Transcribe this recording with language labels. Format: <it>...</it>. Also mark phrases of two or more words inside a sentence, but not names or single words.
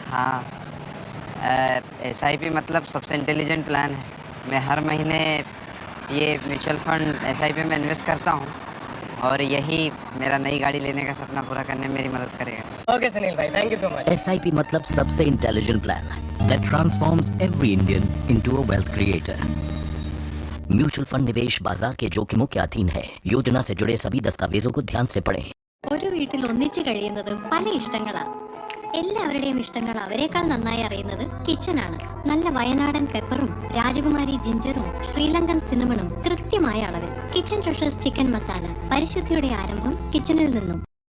<hi>हाँ, SIP मतलब सबसे</hi> <en>intelligent plan</en> <hi>है। मैं हर महीने ये</hi> <en>mutual fund</en> <hi>SIP में इन्वेस्ट करता हूँ और यही मेरा नई गाड़ी लेने का सपना पूरा करने में मेरी मदद करेगा।</hi> <en>ओके सुनील भाई, thank you so much.</en> <hi>SIP मतलब सबसे इंटेलिजेंट प्लान</hi> <en>that transforms every Indian into a wealth creator. mutual fund</en> <hi>निवेश बाजार के जोखिमों के अधीन है। योजना से जुड़े सभी दस्तावेजों को ध्यान से पढ़ें।</hi> <ml>ഒരു വീട്ടിൽ ഒന്നിച്ചു കഴിയുന്നത് പല ഇഷ്ടങ്ങളാ. എല്ലാവരുടെയും ഇഷ്ടങ്ങൾ അവരെക്കാൾ നന്നായി അറിയുന്നത് കിച്ചനാണ്. നല്ല വയനാടൻ പെപ്പറും രാജകുമാരി ജിഞ്ചറും ശ്രീലങ്കൻ സിനമണും കൃത്യമായ അളവിൽ. കിച്ചൻ ട്രഷേഴ്സ് ചിക്കൻ മസാല, പരിശുദ്ധിയുടെ ആരംഭം കിച്ചണിൽ നിന്നും.</ml>